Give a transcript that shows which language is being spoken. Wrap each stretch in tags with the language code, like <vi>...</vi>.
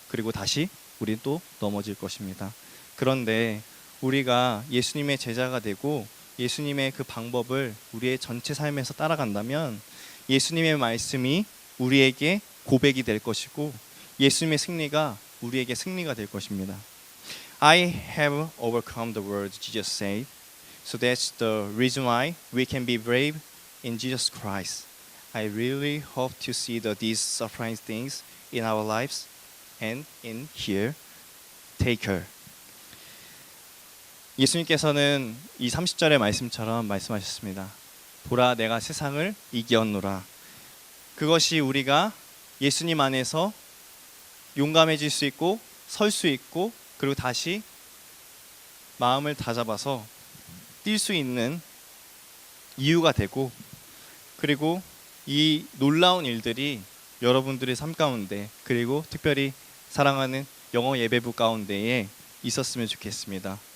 <ko>그리고 다시 우리는 또 넘어질 것입니다. 그런데 우리가 예수님의 제자가 되고 예수님의 그 방법을 우리의 전체 삶에서 따라간다면 예수님의 말씀이 우리에게 고백이 될 것이고 예수님의 승리가 우리에게 승리가 될 것입니다.</ko> <en>I have overcome the world, Jesus said. So that's the reason why we can be brave in Jesus Christ. I really hope to see these surprising things in our lives and in here. Take her.</en> <ko>예수님께서는 이 30절의 말씀처럼 말씀하셨습니다. 보라 내가 세상을 이기었노라. 그것이 우리가 예수님 안에서 용감해질 수 있고 설 수 있고 그리고 다시 마음을 다잡아서 뛸 수 있는 이유가 되고 그리고 이 놀라운 일들이 여러분들의 삶 가운데 그리고 특별히 사랑하는 영어 예배부 가운데에 있었으면 좋겠습니다.</ko>